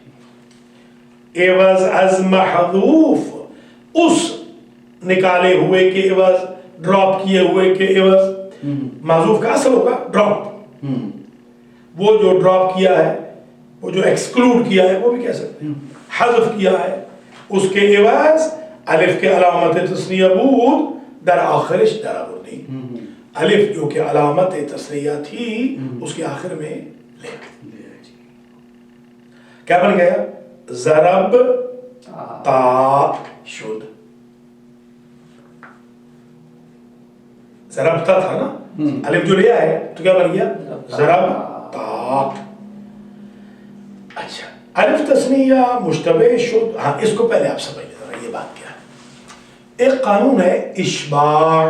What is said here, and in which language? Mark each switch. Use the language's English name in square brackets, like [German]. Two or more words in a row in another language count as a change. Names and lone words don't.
[Persian] عوض از محذوف، [Urdu] اس نکالے ہوئے کے عوض، ڈراپ کیے ہوئے کے عوض. محذوف کا اصل ہوگا ڈراپ، وہ جو ڈراپ کیا ہے، وہ جو ایکسکلوڈ کیا ہے، وہ بھی کہہ سکتے ہیں. حذف کیا ہے اس کے عوض [Persian] الف کے علامت تثنیہ بود در آخرش درآوردی. [Urdu] الف جو کہ علامت تثنیہ تھی اس کے آخر میں لے. کیا بن گیا؟ [Persian] ضرب تا شد. [Urdu] ضربتا تھا نا، الف جو لیا ہے تو کیا بن گیا؟ [Persian] ضرب تا. اچھا، الف تثنیہ مشتبہ شد. [Urdu] ہاں اس کو پہلے آپ سمجھ لیں ذرا، یہ بات کیا ہے. ایک قانون ہے اشباع،